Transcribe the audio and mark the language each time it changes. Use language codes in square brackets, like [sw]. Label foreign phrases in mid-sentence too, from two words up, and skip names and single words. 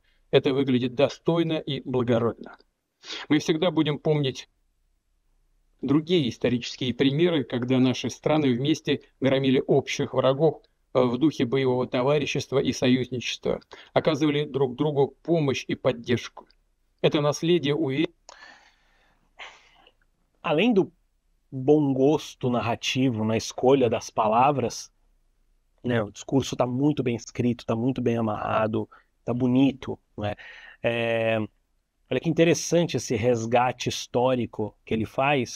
[ru] Это выглядит достойно и благородно. Мы всегда будем помнить другие исторические примеры, когда наши страны вместе громили общих врагов в духе боевого товарищества и союзничества, оказывали друг другу помощь и поддержку. Это наследие [pt] Além do bom gosto narrativo na escolha das palavras, né? O discurso está muito bem escrito, está muito bem amarrado, está bonito, né? Olha que interessante esse resgate histórico que ele faz.